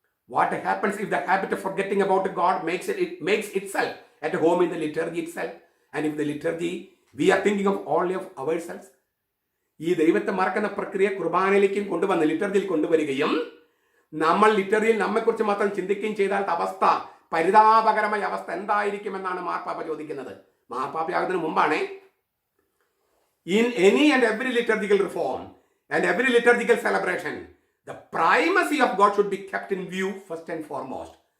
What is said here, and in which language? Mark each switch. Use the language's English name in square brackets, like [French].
[English] What happens if the habit of forgetting about God makes itself at home in the liturgy itself? And if the liturgy we are thinking of only of ourselves? [Malayalam] ഈ ദൈവത്തെ മറക്കുന്ന പ്രക്രിയ കുർബാനയിലേക്കും കൊണ്ടുവന്ന് ലിറ്റർജിയിൽ കൊണ്ടുവരികയും നമ്മൾ ലിറ്റർജിയിൽ നമ്മെക്കുറിച്ച് മാത്രം ചിന്തിക്കുകയും ചെയ്താൽ അവസ്ഥ, പരിതാപകരമായ അവസ്ഥ എന്തായിരിക്കുമെന്നാണ് മാർപ്പാപ്പ ചോദിക്കുന്നത്. മാർപ്പാപ്പയാകുന്നതിന് മുമ്പാണ്. [English] In any and every liturgical reform and every liturgical celebration, the primacy of God should be kept in view first and foremost.